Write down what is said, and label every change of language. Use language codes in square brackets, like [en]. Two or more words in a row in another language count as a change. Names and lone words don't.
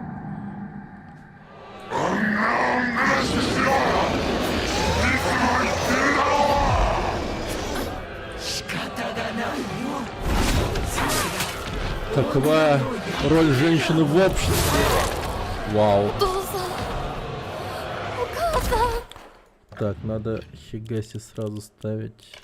[ru] Такова роль женщины в обществе. Вау. [ja] お父さん、お母さん。 [ru] Так, надо Хигаси сразу ставить.